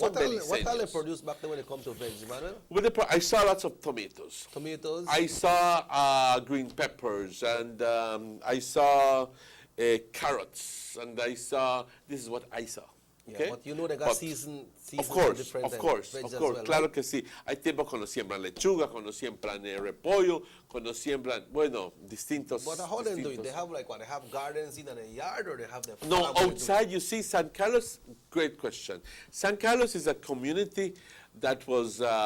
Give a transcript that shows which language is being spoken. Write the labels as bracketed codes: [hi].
[en] what all they produce back then when it comes to veg, Emmanuel? I saw lots of tomatoes. Tomatoes? I saw green peppers, and I saw carrots, and I saw, this is what I saw. Okay? Yeah, but you know they got season of course, different of course, well, [es] claro que sí. Hay tiempos cuando siembran lechuga, cuando siembran repollo, cuando siembran, bueno, distintos. [en] But how they do it? They have like what? They have gardens in a yard, or they have the No, outside. You see, San Carlos. Great question. San Carlos is a community that was